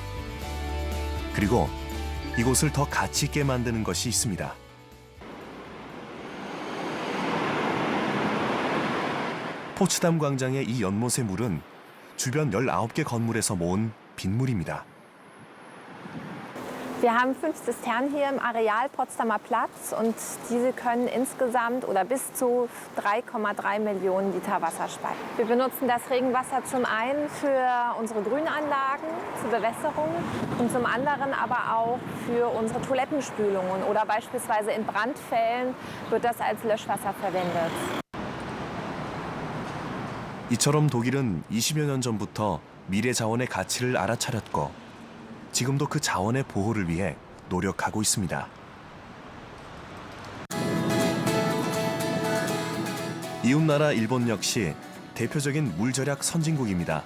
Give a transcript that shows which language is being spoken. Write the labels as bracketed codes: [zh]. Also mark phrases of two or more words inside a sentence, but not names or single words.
[ko] 그리고 이곳을 더 가치 있게 만드는 것이 있습니다. 포츠담 광장의 이 연못의 물은 주변 19개 건물에서 모은 빗물입니다. [de] Wir haben 5 Zisternen hier im Areal Potsdamer Platz und diese können insgesamt oder bis zu 3,3 Millionen Liter Wasser speichern. Wir benutzen das Regenwasser zum einen für unsere Grünanlagen zur Bewässerung und zum anderen aber auch für unsere Toilettenspülungen oder beispielsweise in Brandfällen wird das als Löschwasser verwendet. [ko] 이처럼 독일은 20여 년 전부터 미래 자원의 가치를 알아차렸고 지금도 그 자원의 보호를 위해 노력하고 있습니다. 이웃나라 일본 역시 대표적인 물절약 선진국입니다.